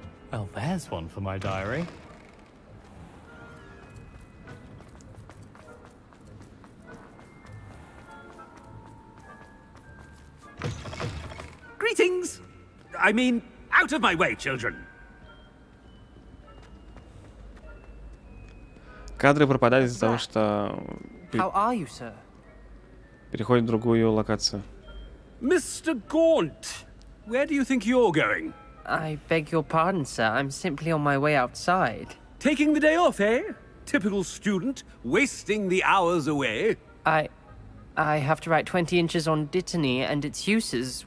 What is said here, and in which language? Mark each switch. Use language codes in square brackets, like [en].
[en] Well, there's one for my diary. Greetings! I mean, out of my way, children! [ru] Кадры пропадают из-за того, что [en] How are you, sir? [ru] переходит в другую локацию. [en] Mr. Gaunt, where do you think you're going? I beg your pardon, sir. I'm simply on my way outside. Taking the day off, eh? Typical student, wasting the hours away. I have to write 20 inches on Dittany and its uses.